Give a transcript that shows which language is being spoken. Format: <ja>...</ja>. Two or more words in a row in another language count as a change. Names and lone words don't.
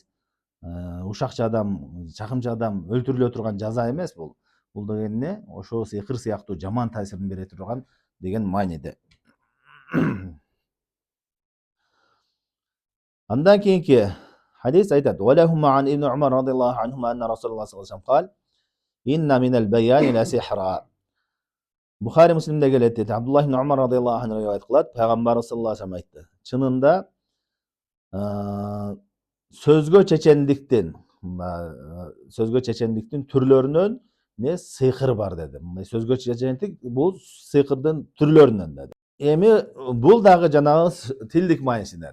<ky>Ушакчы адам, чакымчы адам өлтүрүлө турган жаза эмес бул. Бул деген эмне? Ошо сыйкыр сыяктуу жаман таасирин бере турган деген мааниде. Андан кийинки хадис айтат:</ky> <ar>"ولهما عن ابن عمر رضي الله عنهما أن رسول الله صلى الله عليه وسلم قال إن من البيان لا سحرا."</ar> <ky>Бухари Муслимде келет дейт. Абдуллах ибн Умар</ky> <ar>رضي الله عنه</ar> <ky>риваят кылат. Пайгамбарыбыз</ky> <ar>صلى الله عليه وسلم</ar> <ky>айтты: Чынында сөзгө чечендиктин түрлөрүнөн не сыйкыр бар деди. Мындай сөзгө чечендик бул сыйкырдын түрлөрүнөн деди. Эми бул дагы жанагы тилдик маанисинен.</ky>